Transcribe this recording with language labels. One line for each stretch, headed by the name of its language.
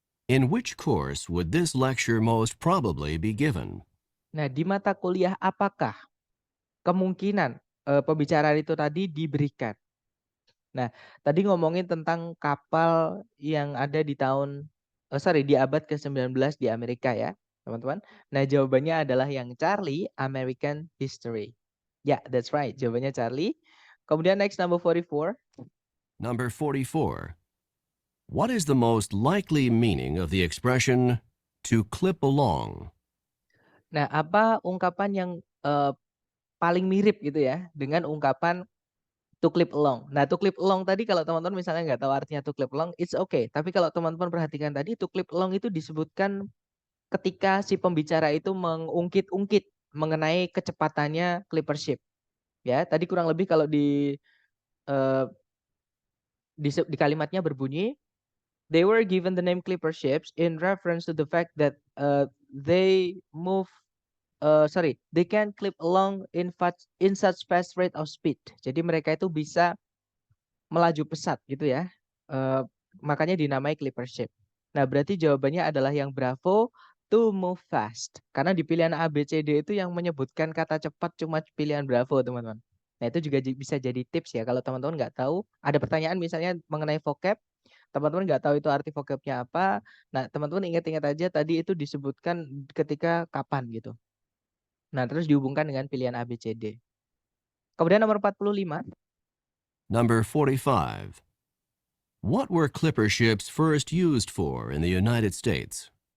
English: In which course would this lecture most probably be given?
Indonesian: Nah, di mata kuliah apakah kemungkinan pembicaraan itu tadi diberikan? Nah, tadi ngomongin tentang kapal yang ada di abad ke-19 di Amerika ya, teman-teman. Nah, jawabannya adalah yang Charlie, American History. Ya,
English: that's right.
Indonesian: Jawabannya Charlie. Kemudian
English: next number 44. Number 44. What is the most likely meaning of the expression to clip along?
Indonesian: Nah, apa ungkapan yang paling mirip gitu ya dengan ungkapan to clip along. Nah, to clip along tadi kalau teman-teman misalnya nggak tahu artinya to clip along,
English: it's okay.
Indonesian: Tapi kalau teman-teman perhatikan tadi, to clip along itu disebutkan ketika si pembicara itu mengungkit-ungkit mengenai kecepatannya clipper ship. Ya, tadi kurang lebih kalau di kalimatnya berbunyi,
English: They were given the name clipper ships in reference to the fact that they move they can clip along in such fast rate of speed.
Indonesian: Jadi mereka itu bisa melaju pesat gitu ya. Eh, Makanya dinamai clipper ship. Nah, berarti jawabannya adalah yang Bravo, to move fast. Karena di pilihan A, B, C, D itu yang menyebutkan kata cepat cuma pilihan Bravo, teman-teman. Nah, itu juga bisa jadi tips ya. Kalau teman-teman nggak tahu, ada pertanyaan misalnya mengenai vocab, teman-teman nggak tahu itu arti vocabnya apa. Nah, teman-teman ingat-ingat aja tadi itu disebutkan ketika kapan gitu. Nah, terus dihubungkan dengan pilihan A, B, C, D. Kemudian nomor 45.
English: Number 45. What were clipper ships first used for in the United States?